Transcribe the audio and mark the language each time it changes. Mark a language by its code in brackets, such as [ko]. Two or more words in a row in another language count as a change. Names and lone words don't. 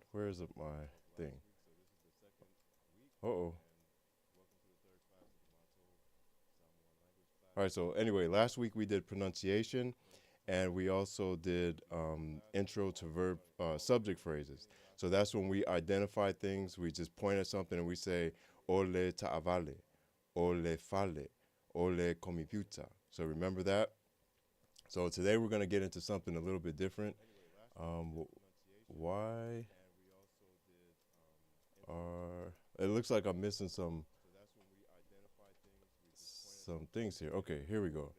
[en] Where is my thing? Uh-oh. All right, so anyway, last week we did pronunciation, and we also did intro to verb subject phrases. So that's when we identify things. We just point at something and we say, [sm] ole ta'avale, ole fale, ole komiputa. [en] So remember that. So today we're going to get into something a little bit different. Why are... It looks like I'm missing some things here. Okay, here we go.